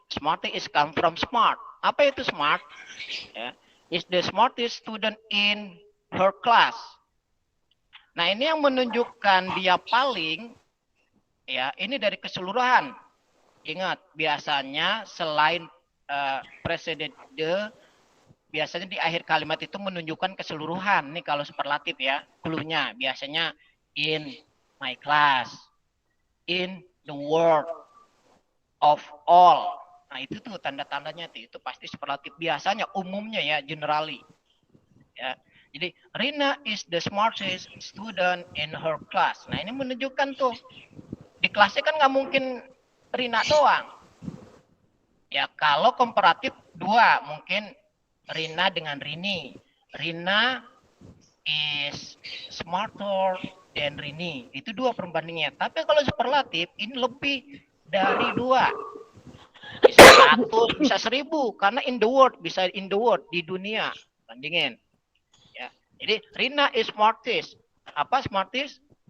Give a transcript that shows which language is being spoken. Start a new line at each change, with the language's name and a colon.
English: Smartest is come from smart.
Indonesian: Apa itu smart? Ya,
English: is the smartest student in her class.
Indonesian: Nah, ini yang menunjukkan dia paling, ya, ini dari keseluruhan. Ingat, biasanya selain preceded the, biasanya di akhir kalimat itu menunjukkan keseluruhan. Nih kalau superlatif ya, clue-nya biasanya
English: in my class, in the world of all.
Indonesian: Nah, itu tuh tanda-tandanya tuh, itu pasti superlatif biasanya, umumnya ya, generally. Ya.
English: Jadi Rina is the smartest student in her class.
Indonesian: Nah, ini menunjukkan tuh di kelasnya kan nggak mungkin Rina doang. Ya, kalau komparatif 2, mungkin Rina dengan Rini.
English: Rina is smarter than Rini.
Indonesian: Itu 2 perbandingannya. Tapi kalau superlatif ini lebih dari 2. Bisa 100, bisa 1000 karena in the world, bisa in the world, di dunia. Bandingin. Ya.
English: Jadi Rina is smartest.
Indonesian: Apa smartest?